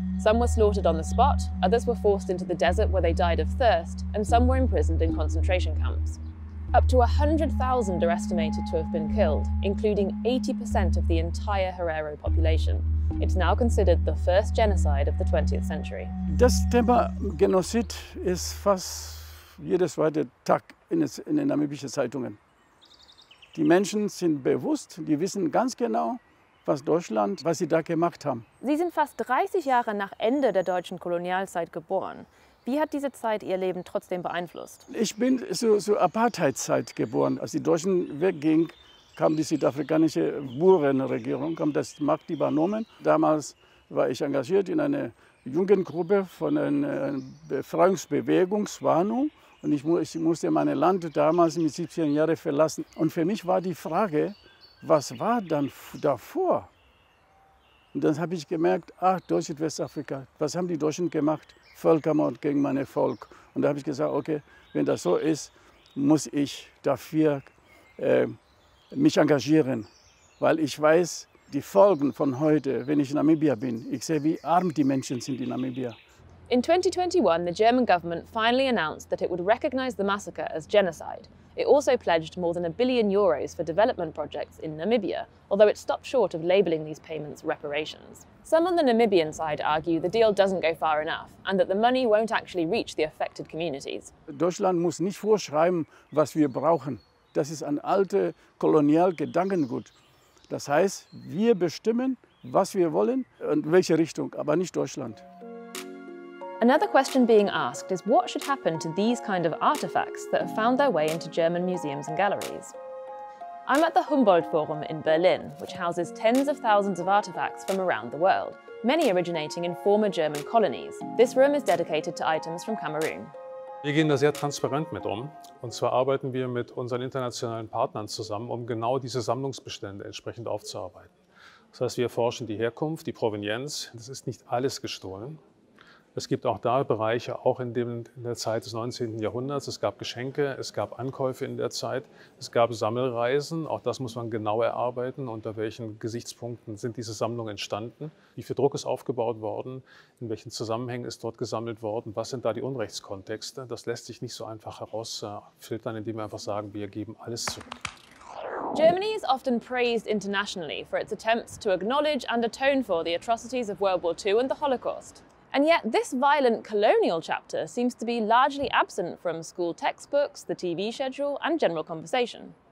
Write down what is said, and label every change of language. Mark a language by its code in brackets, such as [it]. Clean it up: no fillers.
[en] Some were slaughtered on the spot, others were forced into the desert where they died of thirst, and some were imprisoned in concentration camps. Up to 100,000 are estimated to have been killed, including 80% of the entire Herero population. It's now considered the first genocide of the 20th century. [de] Das Thema Genozid ist fast jedes zweite Tag in den namibischen Zeitungen. Die Menschen sind bewusst, die wissen ganz genau, was Deutschland, was sie da gemacht haben. Sie sind fast 30 Jahre nach Ende der deutschen Kolonialzeit geboren. Wie hat diese Zeit Ihr Leben trotzdem beeinflusst? Ich bin zur Apartheidzeit geboren. Als die Deutschen weggingen, kam die südafrikanische Burenregierung, kam das Macht übernommen. Damals war ich engagiert in einer Jugendgruppe von einer Befreiungsbewegung, SWANU. Und ich musste mein Land damals mit 17 Jahren verlassen. Und für mich war die Frage, was war dann davor? Und dann habe ich gemerkt, ach, Deutschland, Westafrika, was haben die Deutschen gemacht? Völkermord gegen mein Volk. Und da habe ich gesagt, okay, wenn das so ist, muss ich dafür mich engagieren. Weil ich weiß, die Folgen von heute, wenn ich in Namibia bin, ich sehe, wie arm die Menschen sind in Namibia. [en] In 2021, the German government finally announced that it would recognize the massacre as genocide. It also pledged more than €1 billion for development projects in Namibia, although it stopped short of labelling these payments reparations. Some on the Namibian side argue the deal doesn't go far enough and that the money won't actually reach the affected communities. [de] Deutschland muss nicht vorschreiben, was wir brauchen. Das ist ein altes Kolonialgedankengut. Das heißt, wir bestimmen, was wir wollen und welche Richtung, aber nicht Deutschland. [en] Another question being asked is what should happen to these kind of artifacts that have found their way into German museums and galleries. I'm at the Humboldt Forum in Berlin, which houses tens of thousands of artifacts from around the world, many originating in former German colonies. This room is dedicated to items from Cameroon. [de] Wir gehen da sehr transparent mit um. Und zwar arbeiten wir mit unseren internationalen Partnern zusammen, um genau diese Sammlungsbestände entsprechend aufzuarbeiten. Das heißt, wir erforschen die Herkunft, die Provenienz. Das ist nicht alles gestohlen. Es gibt auch da Bereiche, auch in der Zeit des 19. Jahrhunderts. Es gab Geschenke, es gab Ankäufe in der Zeit, es gab Sammelreisen. Auch das muss man genau erarbeiten. Unter welchen Gesichtspunkten sind diese Sammlungen entstanden? Wie viel Druck ist aufgebaut worden? In welchen Zusammenhängen ist dort gesammelt worden? Was sind da die Unrechtskontexte? Das lässt sich nicht so einfach herausfiltern, indem wir einfach sagen, wir geben alles zurück. [en] Germany is often praised internationally for its attempts to acknowledge and atone for the atrocities of World War II and the Holocaust. And yet this violent colonial chapter seems to be largely absent from school textbooks, the TV schedule and general conversation.